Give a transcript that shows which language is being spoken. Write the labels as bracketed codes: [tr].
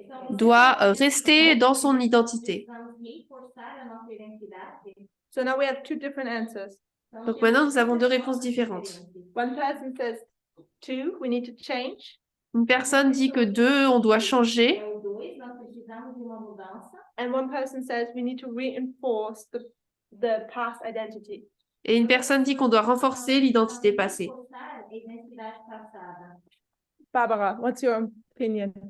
[fr] doit rester dans son identité. [pt] Vamos reforçar a nossa identidade. [en] So now we have two different answers. [fr] Donc maintenant, nous avons deux réponses différentes. [en] One person says two, we need to change. [fr] Une personne dit que 2, on doit changer. [pt] É o 2, nós precisamos de uma mudança. [en] And one person says we need to reinforce the past identity. [fr] Et une personne dit qu'on doit renforcer l'identité passée. [pt] Reforçar a identidade passada. [en] Barbara, what's your opinion?